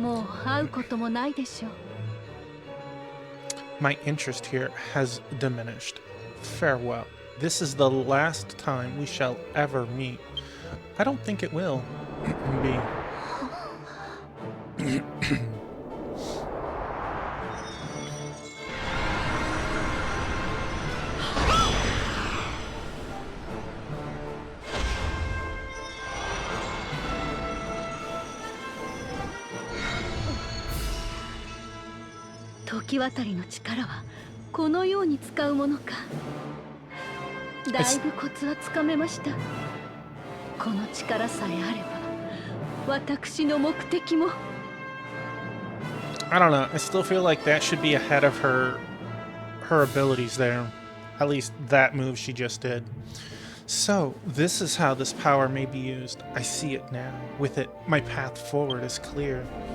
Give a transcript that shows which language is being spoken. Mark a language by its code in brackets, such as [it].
[ja] もう会うこともないでしょう。 [en] My interest here has diminished. Farewell. This is the last time we shall ever meet. I don't think it will be. [ja] 時渡りの力はこのように使うものか。だいぶコツはつかめました。この力さえあれば私の目的も。 [en] I don't know. I still feel like that should be ahead of her abilities there. At least that move she just did. So, this is how this power may be used. I see it now. With it, my path forward is clear.